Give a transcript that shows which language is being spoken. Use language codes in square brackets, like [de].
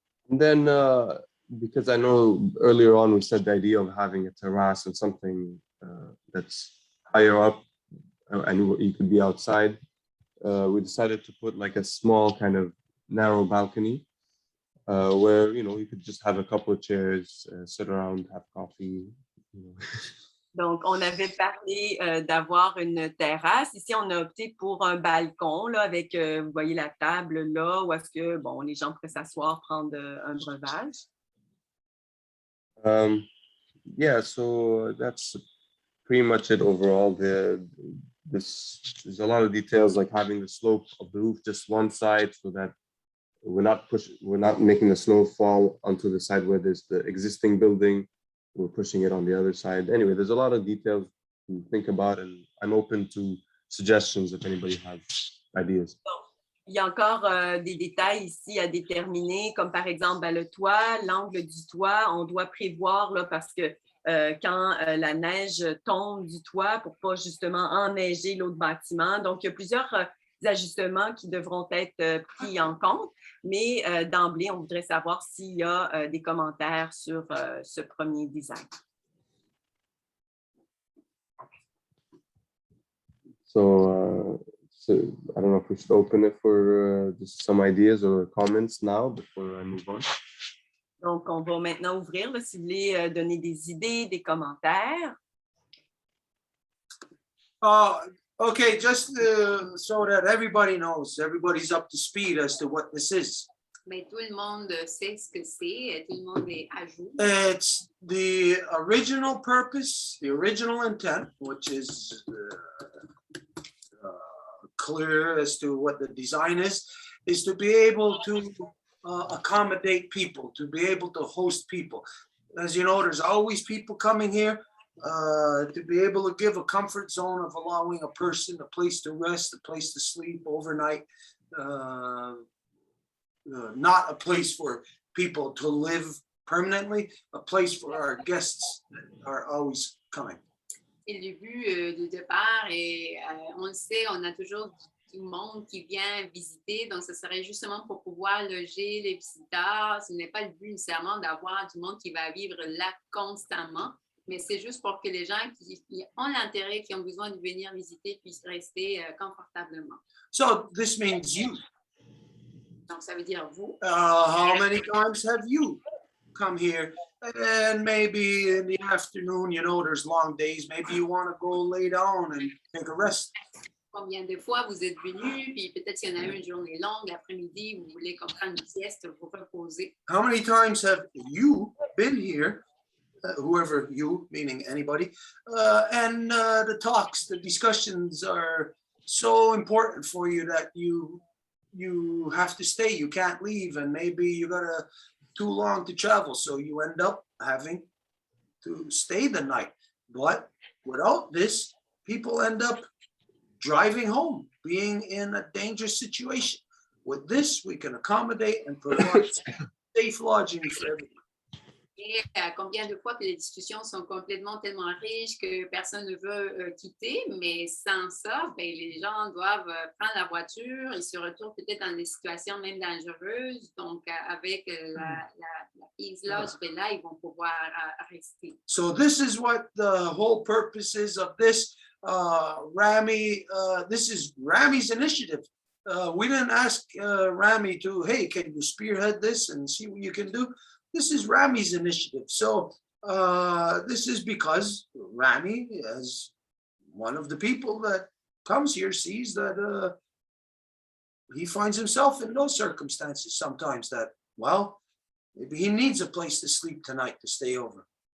[en] And then, because I know earlier on we said the idea of having a terrace and something that's higher up and you could be outside, we decided to put like a small kind of narrow balcony where, you know, you could just have a couple of chairs, sit around, have coffee. You know. [fr] Donc, on avait parlé d'avoir une terrasse. Ici, on a opté pour un balcon là, avec, vous voyez la table là, où est-ce que bon, les gens pourraient s'asseoir, prendre un breuvage. [en] Yeah, so that's pretty much it overall. There's a lot of details like having the slope of the roof just one side so that we're not making the snow fall onto the side where there's the existing building. We're pushing it on the other side. Anyway, there's a lot of details to think about, and I'm open to suggestions if anybody has ideas. [fr] Il y a encore des détails ici à déterminer, comme par exemple ben, le toit, l'angle du toit. On doit prévoir là, parce que quand la neige tombe du toit pour pas justement enneiger l'autre bâtiment. Donc, il y a plusieurs ajustements qui devront être pris en compte, mais d'emblée, on voudrait savoir s'il y a des commentaires sur ce premier design. [en] So I don't know if we should open it for just some ideas or comments now before I move on. [fr] Donc, on va maintenant ouvrir, là, si vous voulez donner des idées, des commentaires. [en] Okay, just so that everybody knows, everybody's up to speed as to what this is. [fr] Mais tout le monde sait ce que c'est, tout le monde est à jour. [en] It's the original purpose, the original intent, which is clear as to what the design is to be able to accommodate people, to be able to host people. As you know, there's always people coming here. To be able to give a comfort zone of allowing a person a place to rest, a place to sleep overnight, not a place for people to live permanently, a place for our guests that are always coming. [fr] Et le but de départ, et on le sait, on a toujours du monde qui vient visiter, donc ce serait justement pour pouvoir loger les visiteurs. Ce n'est pas le but nécessairement d'avoir du monde qui va vivre là constamment, mais c'est juste pour que les gens qui ont l'intérêt, qui ont besoin de venir visiter, puissent rester confortablement. [en] So this means you. [fr] Donc ça veut dire vous. [en] How many times have you come here? And maybe in the afternoon, you know, there's long days. Maybe you want to go lay down and take a rest. [fr] Combien de fois vous êtes venus, puis peut-être qu'il y en a une journée longue, l'après-midi, vous voulez prendre une sieste, vous reposer. [en] How many times have you been here, whoever you, meaning anybody, and the talks, the discussions are so important for you that you have to stay, you can't leave, and maybe you got too long to travel, so you end up having to stay the night. But without this, people end up driving home, being in a dangerous situation. With this, we can accommodate and provide safe lodging for everyone. [fr] Et combien de fois que les discussions sont complètement tellement riches que personne ne veut quitter, mais sans ça, ben, les gens doivent prendre la voiture, ils se retrouvent peut-être dans des situations même dangereuses. Donc, avec la Ease Lodge, ben là, ils vont pouvoir rester. [en] So this is what the whole purpose is of this. Rami, this is Rami's initiative. We didn't ask Rami to, hey, can you spearhead this and see what you can do? This is Rami's initiative. So this is because Rami, as one of the people that comes here, sees that he finds himself in those circumstances sometimes that, well, maybe he needs a place to sleep tonight to stay over.